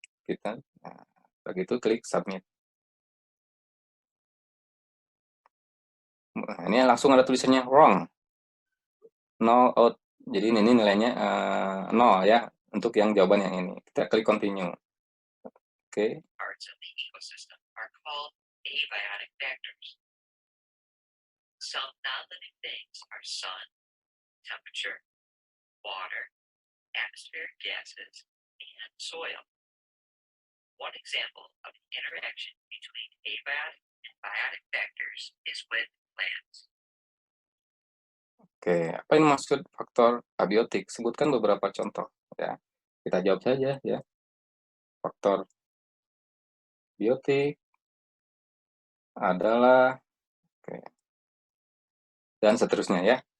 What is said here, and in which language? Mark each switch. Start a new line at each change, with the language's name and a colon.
Indonesian: Nah, begitu klik submit. Nah, ini langsung ada tulisannya wrong. 0 out. Jadi ini nilainya 0 ya untuk yang jawaban yang ini. Kita klik continue. Oke.
English: Parts of the ecosystem are called abiotic factors. Some non-living things are sun, temperature, water, atmospheric gases, and soil. One example of the interaction between abiotic and biotic factors is with plants.
Indonesian: Oke, apa yang maksud faktor abiotik? Sebutkan beberapa contoh ya. Kita jawab saja ya. Faktor biotik adalah oke, dan seterusnya ya.